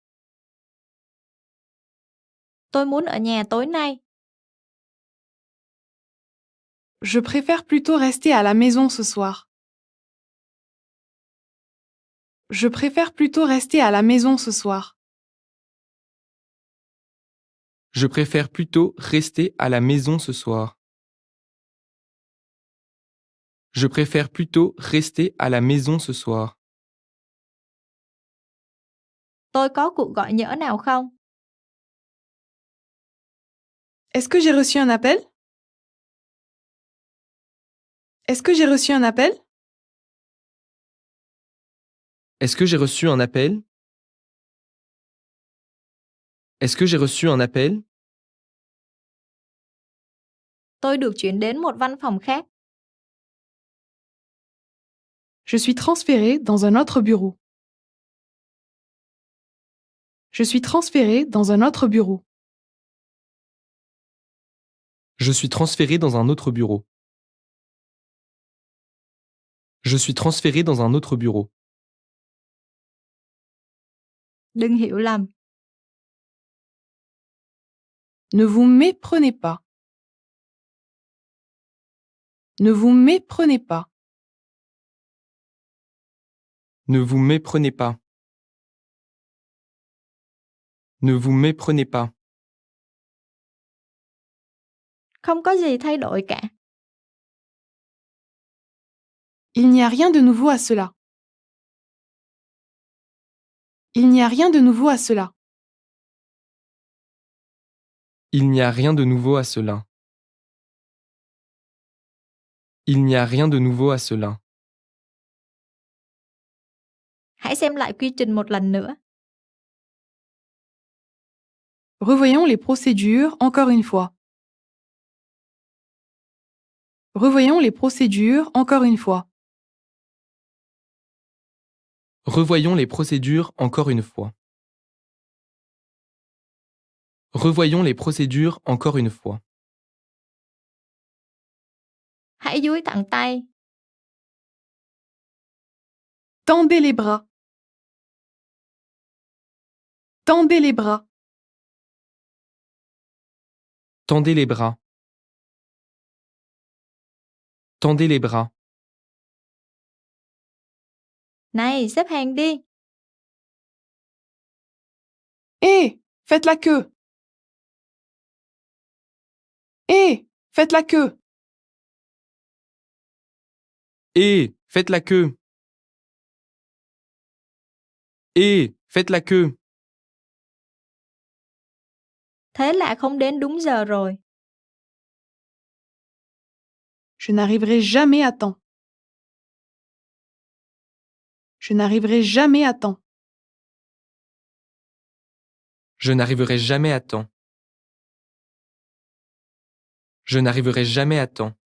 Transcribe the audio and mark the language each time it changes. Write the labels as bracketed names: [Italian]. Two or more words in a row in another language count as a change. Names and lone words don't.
[Vietnamese] Tôi muốn ở nhà tối nay. [French] Je préfère plutôt rester à la maison ce soir. Je préfère plutôt rester à la maison ce soir. Je préfère plutôt rester à la maison ce soir. Je préfère plutôt rester à la maison ce soir. [Vietnamese] Tôi có cuộc gọi nhỡ nào không? [French] Est-ce que j'ai reçu un appel? Est-ce que j'ai reçu un appel? Est-ce que j'ai reçu un appel? Est-ce que j'ai reçu un appel? [Vietnamese] Tôi được chuyển đến một văn phòng khác. [French] Je suis transféré dans un autre bureau. Je suis transféré dans un autre bureau. Je suis transféré dans un autre bureau. Je suis transféré dans un autre bureau. [Vietnamese] Đừng hiểu lầm. [French] Ne vous méprenez pas. Ne vous méprenez pas. Ne vous méprenez pas. Ne vous méprenez pas. [Vietnamese] Không có gì thay đổi cả. [French] Il n'y a rien de nouveau à cela. Il n'y a rien de nouveau à cela. Il n'y a rien de nouveau à cela. Il n'y a rien de nouveau à cela. [Vietnamese] Hãy xem lại quy trình một lần nữa. [French] Revoyons les procédures encore une fois. Revoyons les procédures encore une fois. Revoyons les procédures encore une fois. Revoyons les procédures encore une fois. [Vietnamese] Hãy duỗi thẳng tay. [French] Tendez les bras. Tendez les bras. Tendez les bras. Tendez les bras. [Vietnamese] Này, xếp hàng đi. [French] Hé, faites la queue. Hé, faites la queue. Hé, faites la queue. Hé, faites la queue. [Vietnamese] Thế là không đến đúng giờ rồi. [French] Je n'arriverai jamais à temps. Je n'arriverai jamais à temps. Je n'arriverai jamais à temps. Je n'arriverai jamais à temps.